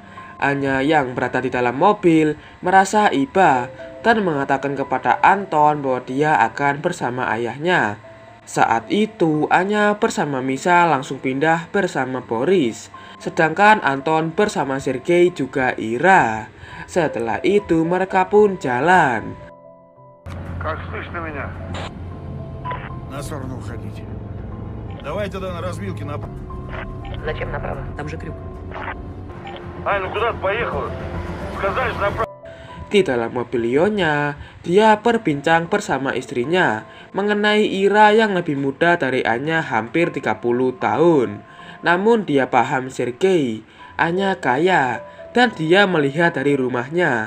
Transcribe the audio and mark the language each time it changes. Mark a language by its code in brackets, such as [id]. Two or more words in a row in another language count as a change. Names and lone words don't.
[id] Anya yang berada di dalam mobil merasa iba dan mengatakan kepada Anton bahwa dia akan bersama ayahnya. Saat itu Anya bersama Misa langsung pindah bersama Boris, sedangkan Anton bersama Sergei juga Ira. Setelah itu mereka pun jalan. [ru] Как слышно меня? На сторону уходите. Давай тогда на развилке направо. Зачем направо? Там же крюк. Ай, ну куда ты поехала? Сказали же направо. [id] Di dalam mobil Leonya, dia berbincang bersama istrinya mengenai Ira yang lebih muda dari Anya hampir 30 tahun. Namun dia paham Sergei, Anya kaya, dan dia melihat dari rumahnya.